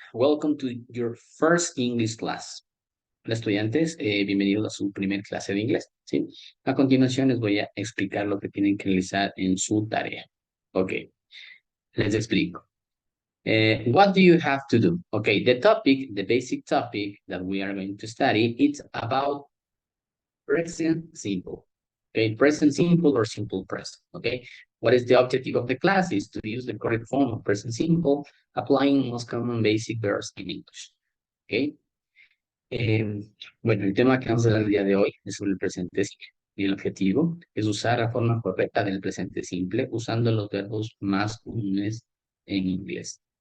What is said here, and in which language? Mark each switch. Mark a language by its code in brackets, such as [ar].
[en] Welcome to your first English class. [es] Hola, estudiantes. Bienvenidos a su primer clase de inglés. ¿Sí? A continuación les voy a explicar lo que tienen que realizar en su tarea. Ok, les explico. [en] What do you have to do? Okay, the basic topic that we are going to study, it's about present simple. Okay, present simple or simple present. Okay, what is the objective of the class is to use the correct form of present simple, applying most common basic verbs in English. Okay. [es] Bueno, el tema que vamos a hablar el día de hoy es sobre el presente simple. Y el objetivo es usar la forma correcta del presente simple usando los verbos más comunes en inglés.